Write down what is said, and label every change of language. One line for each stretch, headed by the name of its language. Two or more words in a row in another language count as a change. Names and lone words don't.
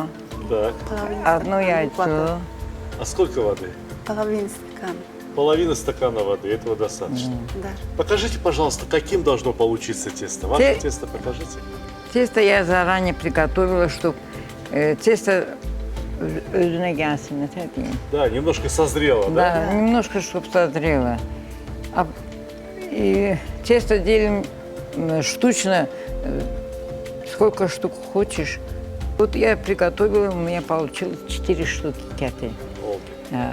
Russian: Так. одно яйцо. А сколько воды? Половина стакана. Половина стакана воды, этого достаточно. Да. Покажите, пожалуйста, каким должно получиться тесто. Ваше тесто покажите. Тесто я заранее приготовила, чтобы тесто
Azerbaijani: özüne gelsin, ne diyeyim.
Russian: Да, немножко созрело, да? Да, немножко, чтобы созрело. И тесто делим штучно, сколько штук хочешь. Вот я приготовила, у меня получилось 4 штуки кяты. Да.